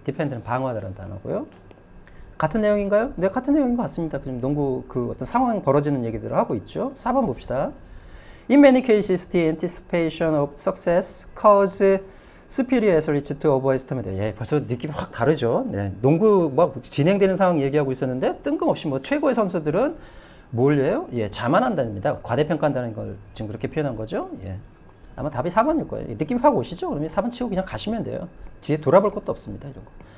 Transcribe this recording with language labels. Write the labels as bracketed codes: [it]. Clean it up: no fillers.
[ko] defend는 방어하다라는 단어고요. 같은 내용인가요? 네, 같은 내용인 것 같습니다. 지금 농구 그 어떤 상황 벌어지는 얘기들을 하고 있죠. 4번 봅시다. [en] In many cases, the anticipation of success cause superior athletes to overestimate. [ko] 예, 벌써 느낌이 확 다르죠. 네, 농구 뭐 진행되는 상황 얘기하고 있었는데 뜬금없이 뭐 최고의 선수들은 뭘예요? 예, 자만한다입니다. 과대평가한다는 걸 지금 그렇게 표현한 거죠. 예. 아마 답이 4번일 거예요. 느낌이 확 오시죠? 그러면 4번 치고 그냥 가시면 돼요. 뒤에 돌아볼 것도 없습니다. 이런 거.